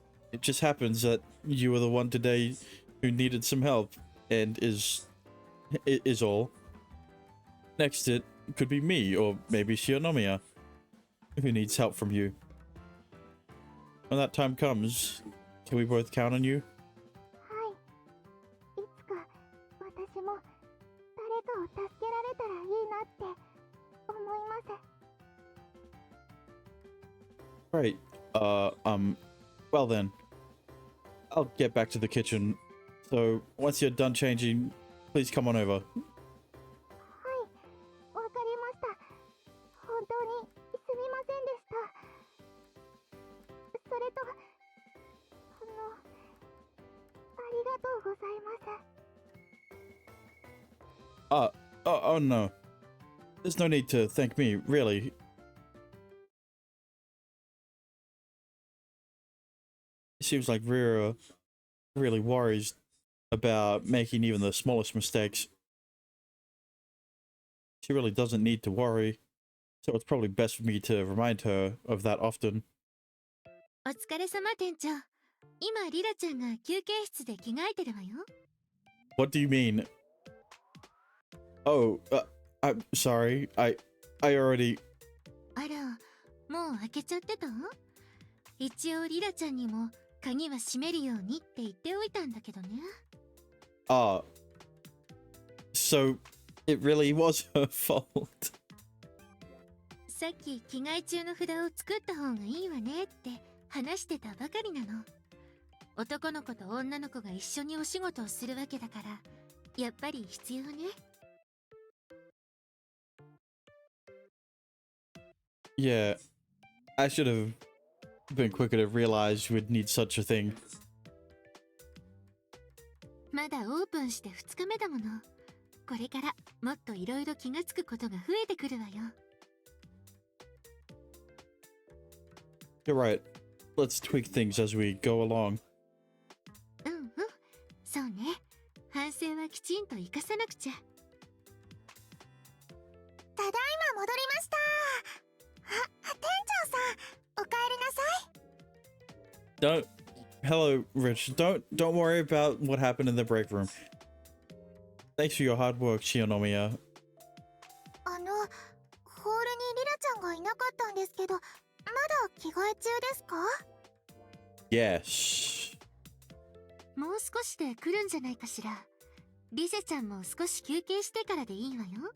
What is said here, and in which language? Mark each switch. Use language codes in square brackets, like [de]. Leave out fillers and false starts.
[en] It just happens that you were the one today who needed some help, and is all. Next it could be me, or maybe Shinomiya, who needs help from you. When that time comes, can we both count on you? [ja] はい、いつか私も誰かを助けられたらいいなって思います。 [en] Right. Well then, I'll get back to the kitchen. So once you're done changing, please come on over. [ja] はい、わかりました。本当にすみませんでした。それと、ありがとうございます。 [en] Oh no. There's no need to thank me, really. It seems like Rira really worries about making even the smallest mistakes. She really doesn't need to worry, so it's probably best for me to remind her of that often. [ja] お疲れ様店長。今リラちゃんが休憩室で着替えてるわよ。 [en] What do you mean? Oh, I'm sorry. I already... [ja] あら、もう開けちゃってた？一応リラちゃんにも鍵は閉めるようにって言っておいたんだけどね。 [en] So it really was her fault. [ja] さっき着替え中の札を作った方がいいわねって話してたばかりなの。男の子と女の子が一緒にお仕事をするわけだから、やっぱり必要ね。 [en] Yeah, I should have been quicker to realize we'd need such a thing. [ja] まだオープンして2日目だもの。これからもっといろいろ気がつくことが増えてくるわよ。 [en] You're right. Let's tweak things as we go along. [ja] うんうん、そうね。反省はきちんと生かさなくちゃ。ただいま戻りました。店長さん、お帰りなさい。 [en] Don't... Hello, Rich. Don't worry about what happened in the break room. Thanks for your hard work, Shinomiya. [ja] ホールにリラちゃんがいなかったんですけど、まだ着替え中ですか？ [en] Yes. [ja] もう少しで来るんじゃないかしら。リゼちゃんも少し休憩してからでいいわよ。